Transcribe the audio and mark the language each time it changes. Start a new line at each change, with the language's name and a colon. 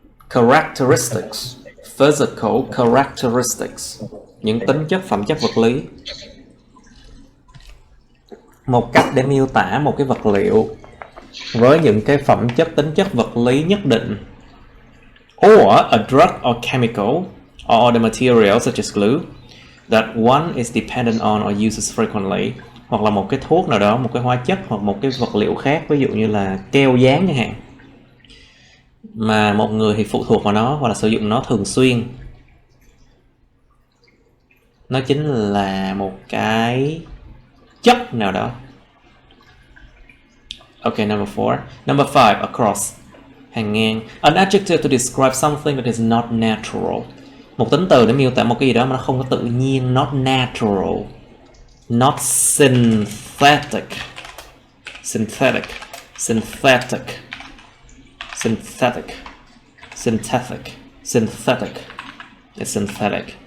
English: Characteristics, physical characteristics.
Vietnamese: Những tính chất, phẩm chất vật lý. Một cách để miêu tả một cái vật liệu với những cái phẩm chất, tính chất vật lý nhất định.
English: Or a drug or chemical or other material such as glue that one is dependent on or uses frequently.
Vietnamese: Hoặc là một cái thuốc nào đó, một cái hóa chất hoặc một cái vật liệu khác, ví dụ như là keo dán chẳng hạn, mà một người thì phụ thuộc vào nó hoặc là sử dụng nó thường xuyên. Nó chính là một cái chất nào đó.
English: Okay, number 4. Number 5, across.
Vietnamese: Hàng ngang.
English: An adjective to describe something that is not natural.
Vietnamese: Một tính từ để miêu tả một cái gì đó mà nó không có tự nhiên.
English: Not natural. Not synthetic. Synthetic. Synthetic. Synthetic. Synthetic. Synthetic. It's synthetic.